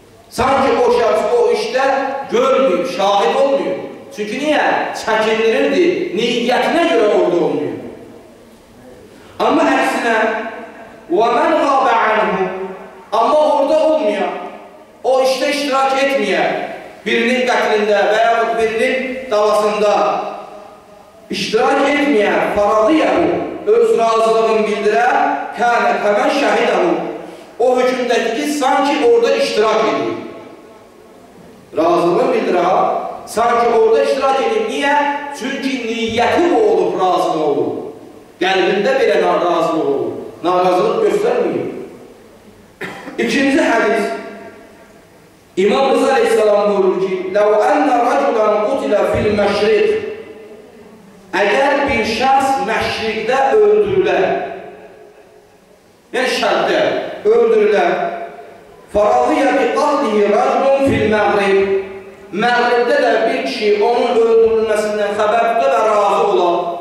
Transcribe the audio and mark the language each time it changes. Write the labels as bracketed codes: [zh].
[az] Sanki o şəxs o işdə görmüyor, şahid olmuyor. Çünki niyə? Çəkindirirdi, niyyətinə görə orada olmuyor. Amma əksinə, [ar] وَمَنْ غَابَ عَنْهُ [az] amma orada olmuyor, o işdə iştirak etməyər, birinin qətlində və yaxud birinin davasında iştirak etməyər, [ar] faradiyəhu, [az] öz razılığını bildirər, [ar] kənə kəmən şəhidəhu, [az] o hökümdəki ki, sanki orada iştirak edir. Razılığını bildirər, sanki orada iştirak edir. Niyə? Çünki niyyəti o olub, razılıq olub. Qəlbində belə narazılıq olub. Narazılıq göstərməyib. İkinci hədis. İmam Rıza Aleyhisselam buyurur ki, [ar] لَوْ أَنَّ رَجُلًا قُتِلَ فِي الْمَشْرِقِ [az] Əgər bir şəxs məşriqdə öldürülər, yəni şərqdə öldürülər, [ar] فَرَضِيَ بِقَتْلِهِ رَجُلٌ فِي الْمَغْرِبِ [az] Məğribdə də bir kişi onun öldürülməsindən xəbərdə və razı olar.